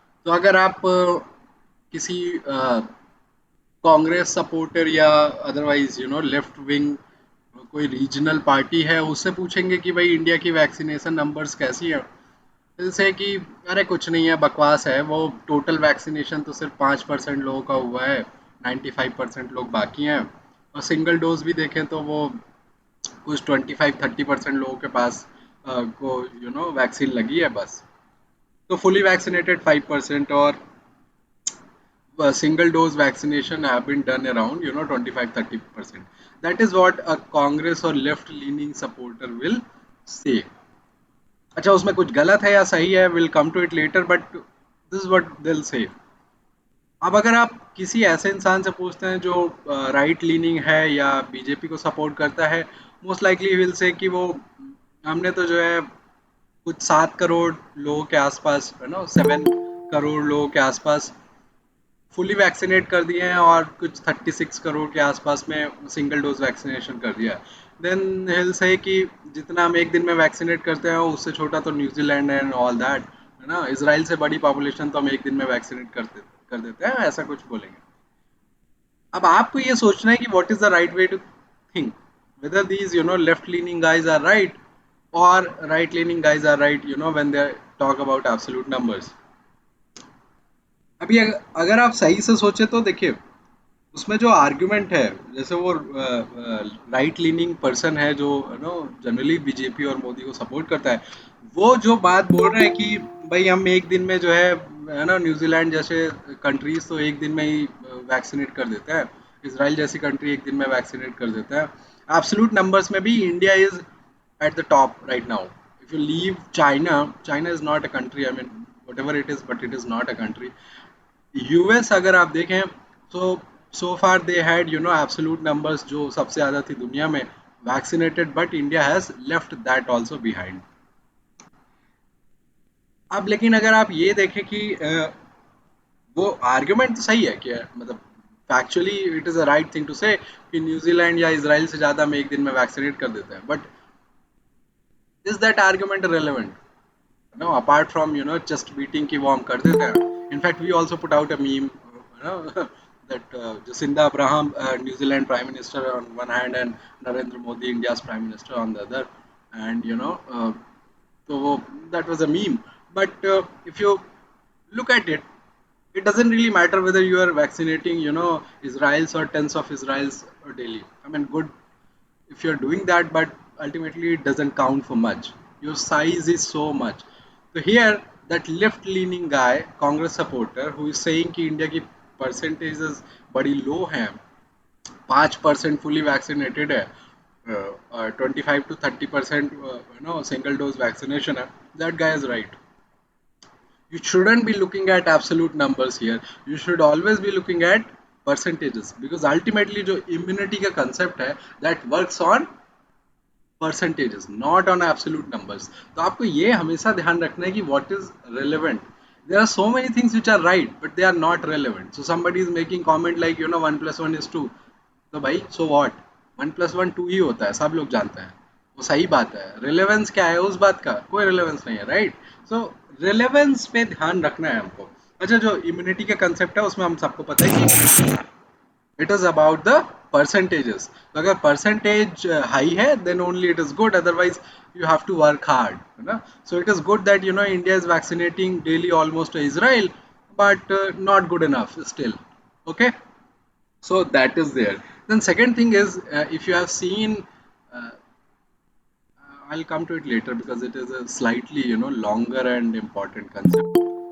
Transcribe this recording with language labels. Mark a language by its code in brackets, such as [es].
[hi] तो अगर आप किसी कांग्रेस सपोर्टर या अदरवाइज लेफ्ट विंग कोई रीजनल पार्टी है, उससे पूछेंगे कि भाई इंडिया की वैक्सीनेशन नंबर्स कैसी है, जैसे कि अरे कुछ नहीं है, बकवास है, वो टोटल वैक्सीनेशन तो सिर्फ 5% लोगों का हुआ है, 95% लोग बाकी हैं. और सिंगल डोज भी देखें तो वो कुछ 25-30% लोगों के पास को वैक्सीन लगी है बस. [en] तो fully vaccinated 5% और single dose vaccination have been done around 25-30%. That is what a Congress or left leaning supporter will say. [hi] अच्छा, उसमें कुछ गलत है या सही है, [en] Will come to it later, but this is what they will say. [hi] अब अगर आप किसी ऐसे इंसान से पूछते हैं जो राइट लीनिंग है या बीजेपी को सपोर्ट करता है, [en] most likely will say [hi] कि वो हमने तो जो है कुछ 7 करोड़ लोगों के आसपास, 7 करोड़ लोगों के आसपास फुली वैक्सीनेट कर दिए हैं और कुछ 36 करोड़ के आसपास में सिंगल डोज वैक्सीनेशन कर दिया है. [en] then he'll say [hi] कि जितना हम एक दिन में वैक्सीनेट करते हैं उससे छोटा तो न्यूजीलैंड [en] and all that, [hi] है ना, इसराइल से बड़ी पॉपुलेशन तो हम एक दिन में वैक्सीनेट कर देते हैं, ऐसा कुछ बोलेंगे. अब आपको ये सोचना है कि [en] What is the right way to think, whether these left leaning guys are right or right leaning guys are right when they talk about absolute numbers. [hi] अभी अगर आप सही से सोचे तो देखिए, उसमें जो आर्ग्यूमेंट है, जैसे वो राइट लीनिंग पर्सन है जो जनरली बीजेपी और मोदी को सपोर्ट करता है, वो जो बात बोल रहे हैं कि भाई हम एक दिन में जो है ना, न्यूजीलैंड जैसे कंट्रीज तो एक दिन में ही वैक्सीनेट कर देते हैं, इसराइल जैसी कंट्री एक दिन में वैक्सीनेट कर देता है. [en] Absolute numbers में भी India is at the top right now. If you leave China, China is not a country. I mean, whatever it is, but it is not a country. [hi] US अगर आप देखें तो [en] so far they had [hi] absolute numbers जो सबसे ज़्यादा थी दुनिया में, [en] vaccinated, but India has left that also behind. [hi] अब लेकिन अगर आप ये देखें कि वो आर्ग्यूमेंट तो सही है कि मतलब factually [en] it is a right thing to say [hi] कि न्यूजीलैंड या इसराइल से ज्यादा हम एक दिन में वैक्सीनेट कर देते हैं, [en] But is that argument relevant? No, apart from just beating [hi] ki wo hum kar dete hain. [en] In fact, we also put out a meme, that Jacinda Abraham, New Zealand Prime Minister on one hand, and Narendra Modi, India's Prime Minister on the other, and so that was a meme. But if you look at it, it doesn't really matter whether you are vaccinating, Israel's or tens of Israel's daily. I mean, good if you're doing that, but ultimately it doesn't count for much. Your size is so much. So here, that left-leaning guy, Congress supporter, who is saying [hi] कि India की [en] percentages बड़ी low हैं, 5% fully vaccinated है, 25 to 30% single dose vaccination है, that guy is right. You shouldn't be looking at absolute numbers here. You should always be looking at percentages, because ultimately जो immunity का concept है, that works on percentages not on absolute numbers. [hi] तो आपको ये हमेशा ध्यान रखना है कि [en] What is relevant. There are so many things which are right but they are not relevant. So somebody is making comment like 1 + 1 = 2. [hi] तो भाई [en] so what, [hi] 1 + 1 2 ही होता है, सब लोग जानते हैं, वो सही बात है. रिलेवेंस क्या है उस बात का? कोई रिलेवेंस नहीं है, राइट? सो रिलेवेंस पे ध्यान रखना है हमको. अच्छा, जो इम्यूनिटी का कंसेप्ट है उसमें हम सबको पता है कि [en] it is about the percentages. तो अगर percentage high है then only it is good, otherwise you have to work hard, है ना? So it is good that India is vaccinating daily almost to Israel, but not good enough still. Okay, so that is there. Then second thing is, if you have seen, uh, I'll come to it later because it is a slightly longer and important concept.